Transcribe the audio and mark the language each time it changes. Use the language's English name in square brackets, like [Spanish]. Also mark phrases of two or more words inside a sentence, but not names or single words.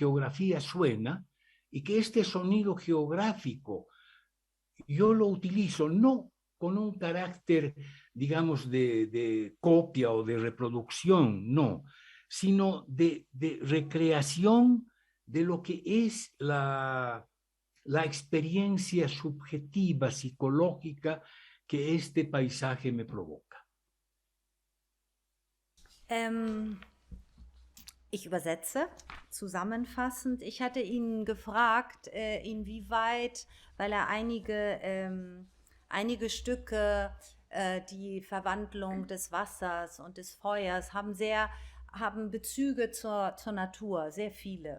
[Spanish] geografía suena y que este sonido geográfico yo lo utilizo no con un carácter, digamos, de copia o de reproducción, no, sino de recreación de lo que es la experiencia subjetiva, psicológica que este paisaje me provoca. [German] Ähm, Ich übersetze zusammenfassend. Ich hatte ihn gefragt, inwieweit, weil er einige Stücke, die Verwandlung des Wassers und des Feuers, haben Bezüge zur Natur, sehr viele.